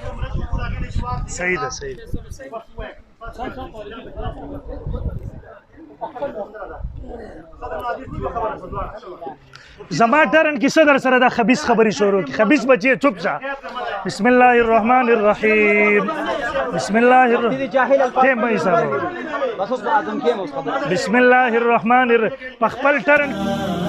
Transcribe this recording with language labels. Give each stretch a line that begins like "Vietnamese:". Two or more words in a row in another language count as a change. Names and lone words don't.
Pashto: صحیح ده زما ټرن کې صدر سره دا خبيث خبري شروع کی خبيث بچي چوپ شه
Arabic: بسم الله الرحمن الرحیم بسم الله الرحمن بسم الله الرحمن الرحیم
Pashto: خپل ټرن